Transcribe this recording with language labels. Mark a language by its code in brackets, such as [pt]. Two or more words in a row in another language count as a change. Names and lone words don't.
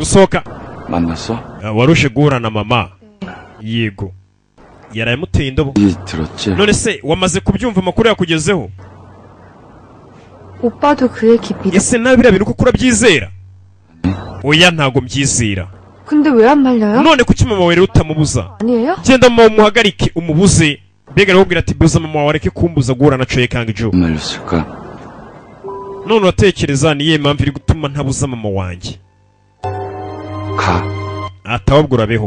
[ko] 만났어? [rw] warushe guhura na mama yego yarayamuteye indobo. [ko] 들었지? [rw] none se wamaze kubyumva amakuru yakugezeho? [ko] 오빠도 그 얘기 믿어. [rw] ese nawe biriya bintu kuko urabyizera? oya ntago mbyizera. [ko] 근데 왜 안 말려요? [rw] none kuki mama wawe rero utamubuza? [ko] 아니에요? [rw] genda mama umuhagarike umubuze. mbega arakubwira ati buza mama wawe areke kumbuza guhura na Choi Kang-joo. [ko] 말렸을까? [rw] none uratekereza niye mpamvu iri gutuma ntabuza mama wanjye? [ko] 가. [rw] ahubwo urabeho.